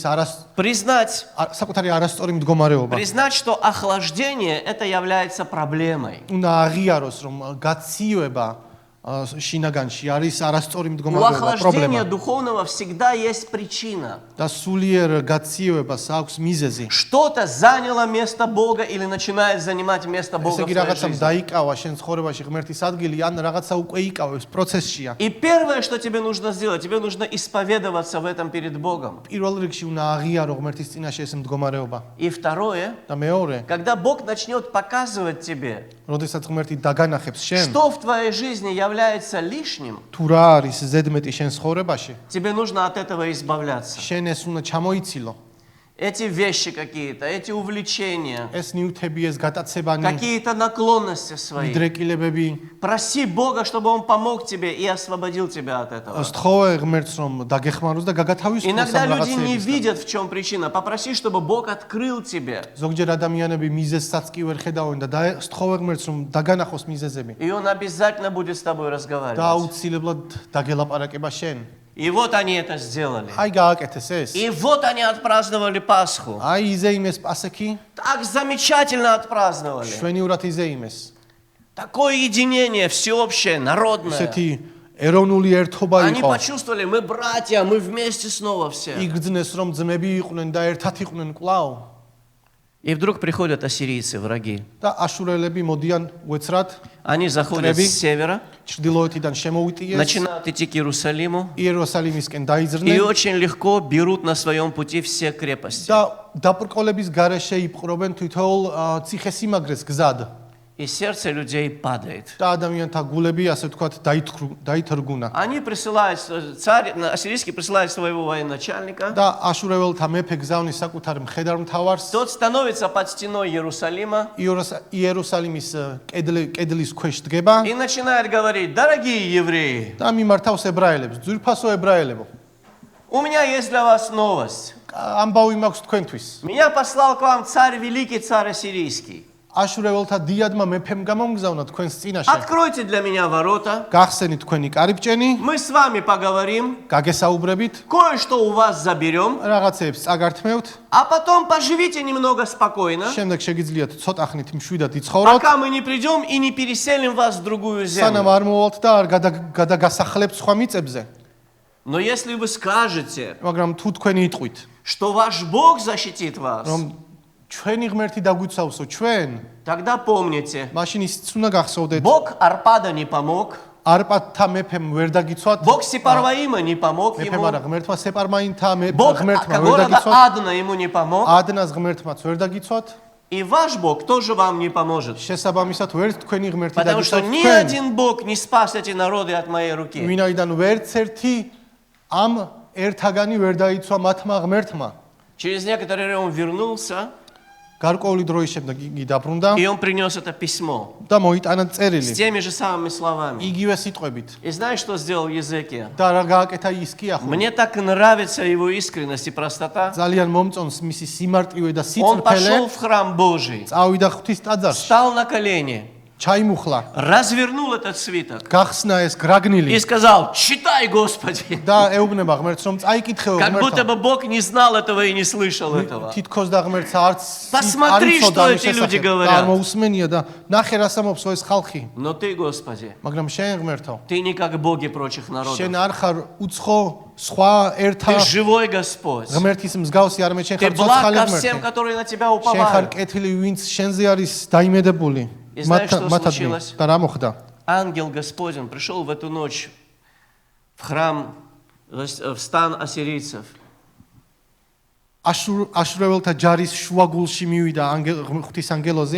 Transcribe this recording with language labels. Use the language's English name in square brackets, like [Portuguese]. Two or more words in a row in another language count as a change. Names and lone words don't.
[Russian] Признать, [Georgian] საკუთარი არასწორი მდგომარეობა [Russian] признать, что охлаждение это является проблемой. [Georgian] უნდა აღიაროს რომ გაციება შინაგანში არის არასწორი [Russian] У [Georgian] მდგომარეობა [Russian] охлаждения [Georgian] პრობლემა [Russian] духовного всегда есть причина. [Georgian] და სულიერ გაციევებას აქვს მიზეზი [Russian] Что-то заняло место Бога или начинает занимать место [Georgian] ესე [Russian] Бога в [Georgian] იგი [Russian] твоей [Georgian] რაღაცამ [Russian] жизни. [Georgian] დაიკავა შენ ცხოვრებაში ღმერთის ადგილი ან რაღაცა უკვე იკავებს პროცესშია [Russian] И первое, что тебе нужно сделать, тебе нужно исповедоваться в этом перед Богом. [Georgian] პირველ რიგში უნდა აღიარო ღმერთის წინაშე ეს მდგომარეობა [Russian] И второе, [Georgian] და მეორე [Russian] когда Бог начнет показывать тебе, [Georgian] როდესაც ღმერთი დაგანახებს შენ [Russian] что в твоей жизни является лишним, [Georgian] თუ რა არის ზედმეტი შენ ცხოვრებაში [Russian] тебе нужно от этого избавляться. [Georgian] შენ ეს უნდა ჩამოიცილო [Russian] Эти вещи какие-то, эти увлечения, [Georgian] ეს ნიუთები ეს გატაცებანი [Russian] какие-то наклонности свои. [Georgian] დრეკილებები [Russian] Проси Бога, чтобы Он помог тебе и освободил тебя от этого. [Georgian] სთხოვე ღმერთს რომ დაგეხმაროს და გაგათავისუფლოს [Russian] Иногда [Georgian] ამ [Russian] люди не [Georgian] რაღაცეებისგან. [Russian] видят, в чем причина. Попроси, чтобы Бог открыл тебе. [Georgian] ზოგჯერ ადამიანები მიზეზსაც კი ვერ ხედავენ და სთხოვე ღმერთს რომ დაგანახოს მიზეზები [Russian] И Он обязательно будет с тобой [Georgian] და [Russian] разговаривать. [Georgian] აუცილებლად დაგელაპარაკება შენ [Russian] И вот они это сделали. [Georgian] აი გააკეთეს ეს [Russian] И вот они отпраздновали Пасху. [Georgian] აი იზეიმეს პასექი [Russian] Так замечательно отпраздновали. [Georgian] შვენიურად იზეიმეს [Russian] Такое единение всеобщее, народное. [Georgian] ესეთი ეროვნული ერთობა [Russian] Они [Georgian] იყო [Russian] почувствовали, мы братья, мы вместе снова все. [Georgian] იგრძნეს რომ ძმები იყვნენ და ერთად იყვნენ კлау [Russian] И вдруг приходят ассирийцы, враги. [Georgian] და აშურელები მოდიან უეცრად [Russian] Они заходят Трები. с севера, [Georgian] ჩრდილოეთიდან შემოუტიეს [Russian] начинают идти к Иерусалиму [Georgian] იერუსალიმისკენ [Russian] и [Georgian] დაიძრნენ [Russian] очень легко берут на своем пути все крепости. [Georgian] და დაბრკოლების გარეშე იპყრობენ თითოეულ ციხესიმაგრეს გზად [Russian] И сердце людей падает. [Georgian] და ადამიანთა გულები ასე ვთქვათ დაითრგუნა [Russian] Они присылают, царь ассирийский присылает своего военачальника. [Georgian] და აშურეველთა მეფე გზავნის საკუთარ მხედართმთავარს [Russian] Тот становится под стеной Иерусалима [Georgian] იერუსალიმის კედლის ქვეშ დგება [Russian] и начинает говорить: дорогие евреи, [Georgian] და მიმართავს ებრაელებს ძვირფასო ებრაელებო [Russian] у меня есть для вас новость. [Georgian] ამბავი მაქვს თქვენთვის [Russian] Меня послал к вам царь великий, царь ассирийский. [Georgian] აშურეველთა დიადმა მეფემ გამომგზავნა თქვენს წინაშე. [Russian] Откройте для меня ворота. [Georgian] გახსენით თქვენი კარიბჭენი, [Russian] Мы с вами поговорим. [Georgian] გაგესაუბრებით, [Russian] Кое-что у вас заберем. [Georgian] რაღაცეებს წაგართმევთ, [Russian] А потом поживите немного спокойно. [Georgian] შემდეგ შეგიძლიათ ცოტა ხნით მშვიდად იცხოვროთ, [Russian] Пока мы не придем и не переселим вас в другую [Georgian] სანამ [Russian] землю. [Georgian] არ მოვალთ და არ გადაგასახლებთ სხვა მიწებზე. [Russian] Но если вы скажете, [Georgian] მაგრამ თუ თქვენი იტყვით, [Russian] что ваш Бог защитит вас, [Georgian] რომ ჩვენი ღმერთი დაგვიცავსო ჩვენ, [Russian] тогда помните, [Georgian] მაშინ ისიც უნდა გახსოვდეთ, [Russian] Бог Арпада не помог, [Georgian] არპადთა მეფემ ვერ დაგიცვათ, [Russian] Бог Сепарваима не помог [Georgian] მეფემ [Russian] ему, [Georgian] არა ღმერთმა სეპარმაინთა [Russian] Бог [Georgian] ღმერთმა ვერ [Russian] города [Georgian] დაგიცვათ, [Russian] Адна ему не помог, [Georgian] ადნას ღმერთმაც ვერ დაგიცვათ, [Russian] и ваш Бог тоже вам не поможет. [Georgian] შესაბამისად ვერც თქვენი ღმერთი [Russian] Потому что [Georgian] დაგიცვათ [Russian] ни [Georgian] თქვენ, [Russian] один Бог не спас эти народы от моей руки. [Georgian] ვინაიდან ვერც ერთი ამ ერთაგანი ვერ დაიცვა მათმა ღმერთმა. [Russian] Через некоторое время он вернулся, [Georgian] გარკვეული დროის შემდეგ იგი დაბრუნდა [Russian] и он принес это письмо [Georgian] და მოიტანა [Russian] с [Georgian] წერილი [Russian] теми же самыми словами. [Georgian] იგივე სიტყვებით. [Russian] И знаешь, что сделал Езекия? [Georgian] და რა გააკეთა ის კი ახლა. [Russian] Мне так нравится его искренность и простота. [Georgian] ძალიან მომწონს მისი სიმარტივე და [Russian] Он [Georgian] სიწყფელე. [Russian] пошел в храм Божий, [Georgian] წავიდა ღვთის ტაძარში, [Russian] встал на колени, [Georgian] ჩაიმუხლა, [Russian] развернул этот свиток [Georgian] გახსნა ეს [Russian] и [Georgian] გრაგნილი [Russian] сказал: «Читай, Господи!» [Georgian] და ეუბნება ღმერთს, რომ წაიკითხეო [Russian] Как будто [Georgian] ღმერთო. [Russian] бы Бог не знал этого и не слышал этого. [Georgian] თითქოს და ღმერთს არც [Russian] Посмотри, что эти люди говорят. [Georgian] არ მოусმენია და ნახე რა სამოფსო ეს ხალხი. [Russian] Но ты, Господи, [Georgian] მაგრამ შენ ღმერთო, [Russian] ты не как боги прочих народов. [Georgian] შენ არ ხარ უცხო სხვა ერთა [Russian] Ты живой Господь. [Georgian] ღმერთის მსგავსი არ მე შენ [Russian] Ты [Georgian] ხარ [Russian] благ [Georgian] ცოცხალი [Russian] ко [Georgian] ღმერთი. [Russian] всем, которые на тебя [Georgian] შენ ხარ [Russian] уповают. [Georgian] კეთილი, ვინც შენზე არის დაიმედებული. [Russian] И знаешь, что случилось? [Georgian] და რა მოხდა? [Russian] Ангел Господень пришел в эту ночь в храм, в стан ассирийцев. [Georgian] აშურეველთა ჯარის შუაგულში მივიდა ღვთის ანგელოზი